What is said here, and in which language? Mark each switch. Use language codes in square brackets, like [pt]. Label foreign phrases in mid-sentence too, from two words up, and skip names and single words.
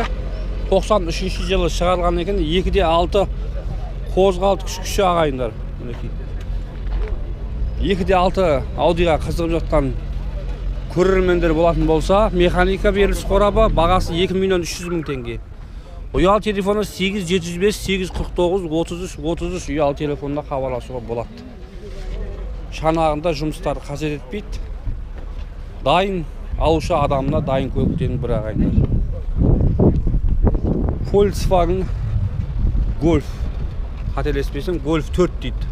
[kk] 93 жылы шығарылған екен, 2.6 қозғалтқыш күші ағайындар. Мінекей. 2.6 Audiға қызығып жатқан көрермендер болатын болса, механика беріліс қорабы, бағасы 2 миллион 300 мың теңге. Uyal telefonu 8 705 849 33 33 uyal telefonuna хабарласуға болады. Шанағында жұмыстар қажет етпейді. Дайын алушы адамына дайын көліктен бір ағайындар. Volkswagen Golf. Қателеспесем, Golf 4 дейді.